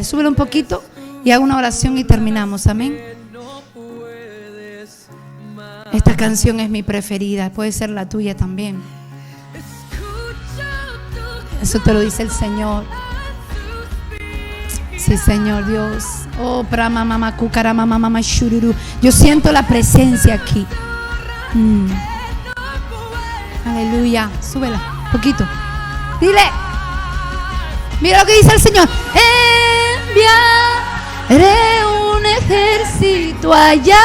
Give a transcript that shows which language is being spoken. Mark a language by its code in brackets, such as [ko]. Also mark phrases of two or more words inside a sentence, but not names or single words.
[es] Súbelo un poquito y hago una oración y terminamos. Amén. Esta canción es mi preferida. Puede ser la tuya también. Eso te lo dice el Señor. Sí, Señor Dios. Oh, prama mama cucara mama mama shururu. Yo siento la presencia aquí. Aleluya. Súbela un poquito. Dile. Mira lo que dice el Señor. Enviaré un ejército a hallarte.